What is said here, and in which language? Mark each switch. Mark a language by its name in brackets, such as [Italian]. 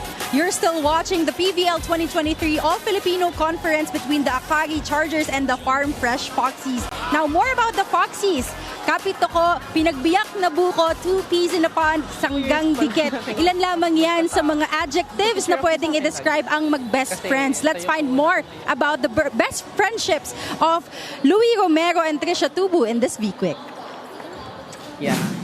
[English] You're still watching the PVL 2023 All-Filipino Conference between the Akari Chargers and the Farm Fresh Foxies. Now, more about the Foxies. [Filipino] Kapito ko, pinagbiyak na buko, [English] 2 peas in a pond, [Filipino] sanggang dikit. Ilan lamang yan sa mga adjectives na pwedeng i-describe ang mag-best friends. [English] Let's find more about the best friendships of Louie Romero and Trisha Tubu in this V-Quick. Yeah.